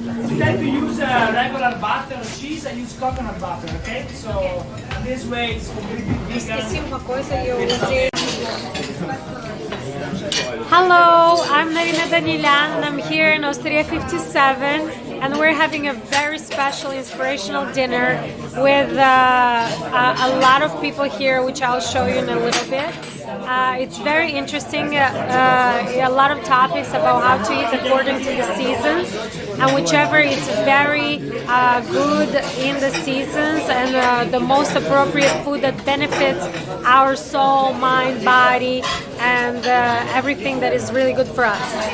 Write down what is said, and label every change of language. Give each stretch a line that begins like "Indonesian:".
English: Instead to use regular butter or cheese, I use coconut butter, okay? So this way it's completely vegan.
Portuguese: Esqueci uma coisa e eu usei.
English: Hello, I'm Medicina and I'm here in Osteria 57 and we're having a very special inspirational dinner with a lot of people here, which I'll show you in a little bit. It's very interesting, a lot of topics about how to eat according to the seasons, and whichever is very good in the seasons and the most appropriate food that benefits our soul, mind, body, and everything that is really good for us.